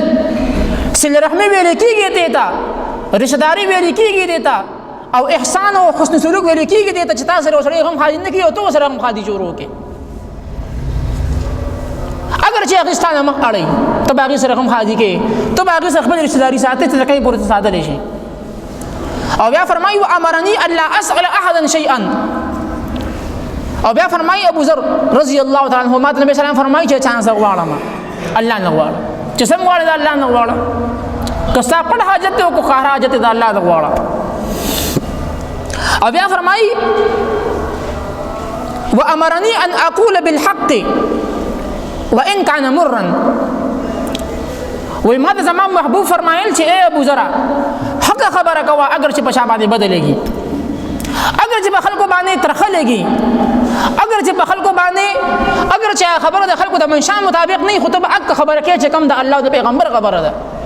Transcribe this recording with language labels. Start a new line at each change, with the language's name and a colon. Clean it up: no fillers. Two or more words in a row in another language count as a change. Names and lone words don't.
Pashto: صله رحمي ویلې کېږي دې ته، رشتہ داري ویلې کېږي دې ته، او احسان او حسن سلوک ویلې کېږي دې ته چې تا سره سړی غم خاجي نه کوي او ته ورسره غم خاجي شروع کړې. اگر چې هغې ستا نه مخ اړوي، ته به هغې سره غم خاجي کوې، ته به هغې سره خپل رشتہ داري ساتې چې تر کله پورې ته ساتلی شي. او بیا فرمایي
Arabic: وامرني الا اسأل احدا شيئا.
Pashto: او بیا فرمایي ابو ذر
Arabic: رضی الله تعالی عنه
Pashto: ما ته نبی سلام فرمایي چې چا نه څه غواړم، الله نه غواړه، چې څه غواړې د الله نه غواړه، که ستا پټ حاجت دی او که ښکاره حاجت دی د الله نه غواړه. او بیا فرمایي
Arabic: وامرني ان اقول بالحق وان كان مرا.
Pashto: وی ما ته زما محبوب فرمایل چې اے ابو ذر حق خبره کوه، اگر چې په چا باندې بده لګي، اگر چې په خلکو باندې ترخه لګي، اگر چې په خلکو باندې اگر چې خبره د خلکو د منشا مطابق نه، خو ته به حق خبره کوې چې کوم د الله او د پیغمبر خبره ده.